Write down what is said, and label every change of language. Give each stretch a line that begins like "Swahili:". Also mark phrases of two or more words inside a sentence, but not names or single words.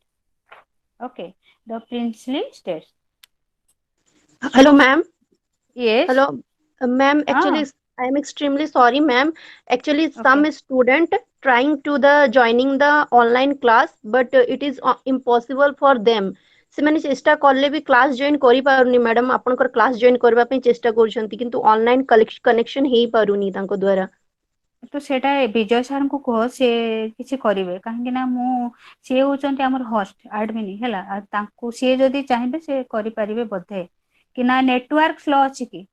English: Okay, the princely states. Hello, ma'am. Yes. Hello, ma'am. Actually, I am extremely sorry, ma'am. Actually, some Okay. student trying to the joining the online class, but it is impossible for them.
Odia: ସେମାନେ ଚେଷ୍ଟା କଲେ ବି
English: class join
Odia: କରିପାରୁନି ମ୍ୟାଡାମ ଆପଣଙ୍କର
English: class join
Odia: କରିବା ପାଇଁ ଚେଷ୍ଟା କରୁଛନ୍ତି କିନ୍ତୁ
English: online connection
Odia: ହେଇପାରୁନି ତାଙ୍କ ଦ୍ୱାରା ତ ସେଇଟା ବିଜୟ ସାର୍ଙ୍କୁ କୁହ ସେ କିଛି କରିବେ କାହିଁକି ନା ସିଏ ହଉଛନ୍ତି ଆମର
English: host admin
Odia: ହେଲା ଆଉ ତାଙ୍କୁ ସିଏ ଯଦି ଚାହିଁବେ ସେ କରିପାରିବେ ବୋଧେ କି ନା
English: network slow
Odia: ଅଛି କି